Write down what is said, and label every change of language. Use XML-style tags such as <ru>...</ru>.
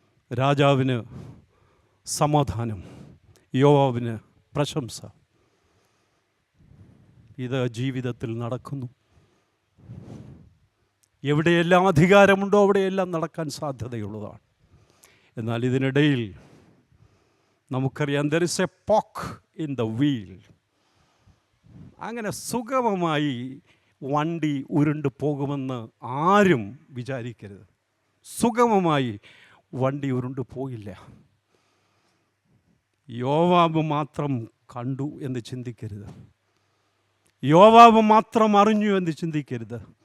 <ml>രാജാവിന് സമാധാനം, യോവാബിന് പ്രശംസ. ഇത് ജീവിതത്തിൽ നടക്കുന്നു. എവിടെയെല്ലാം അധികാരമുണ്ടോ അവിടെയെല്ലാം നടക്കാൻ സാധ്യതയുള്ളതാണ്. എന്നാൽ ഇതിനിടയിൽ നമുക്കറിയാം,</ml> <en>there is a pock in the wheel.</en> <ml>അങ്ങനെ സുഗമമായി വണ്ടി ഉരുണ്ട് പോകുമെന്ന് ആരും വിചാരിക്കരുത്. സുഗമമായി വണ്ടി ഉരുണ്ട് പോയില്ല. യോവാബ് മാത്രം കണ്ടു എന്ന് ചിന്തിക്കരുത്. യോവാബ് മാത്രം അറിഞ്ഞു എന്ന് ചിന്തിക്കരുത്.</ml>